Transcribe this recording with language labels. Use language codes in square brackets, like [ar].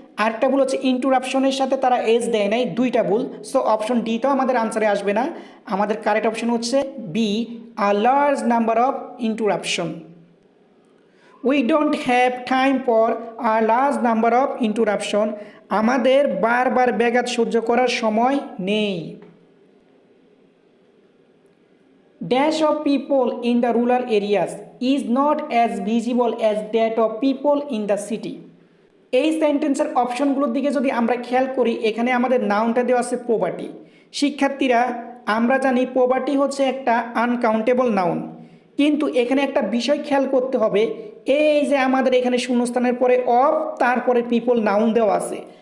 [bn] আরেকটা ভুল হচ্ছে ইন্টারাপশনের সাথে তারা এস দেয় নাই, দুইটা ভুল। সো অপশন ডিটাও আমাদের আনসারে আসবে না, আমাদের কারেক্ট অপশন হচ্ছে B, [en] A large number of interruption. We don't have time for a large number of interruption, [bn] আমাদের বারবার ব্যাঘাত সহ্য করার সময় নেই। [en] Dash of people in the rural areas is not as visible as that of people in the city. [bn] এই সেন্টেন্সের অপশনগুলোর দিকে যদি আমরা খেয়াল করি, এখানে আমাদের নাউনটা দেওয়া আছে পোভার্টি। শিক্ষার্থীরা, আমরা জানি পোভার্টি হচ্ছে একটা আনকাউন্টেবল নাউন, কিন্তু এখানে একটা বিষয় খেয়াল করতে হবে। এই যে আমাদের এখানে শূন্যস্থানের পরে অফ, তারপরে পিপল নাউন দেওয়া আছে।